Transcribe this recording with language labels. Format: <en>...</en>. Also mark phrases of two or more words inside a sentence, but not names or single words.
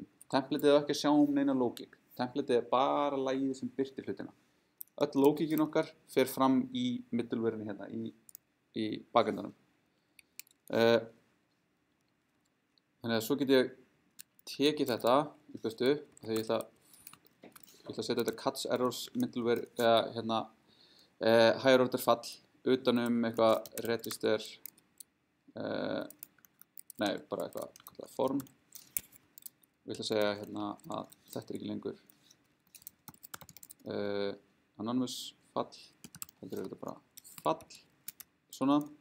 <is>Templateið ekki að sjá neina lógík. Templateið bara lagið sem birtir hlutina. Öll lógíkin okkar fer fram í middlewareinu hérna, í bakendanum. Þannig að svo get ég tekið þetta í burtu þegar ég ætla að setja þetta</is> <en>catch errors middleware</en> <is>hérna</is> <en>higher order</en> <is>fall utanum eitthvað register nei, bara eitthvað form. Ég ætla að segja hérna að þetta ekki lengur anonymous fall, heldur þetta bara fall, svona.</is>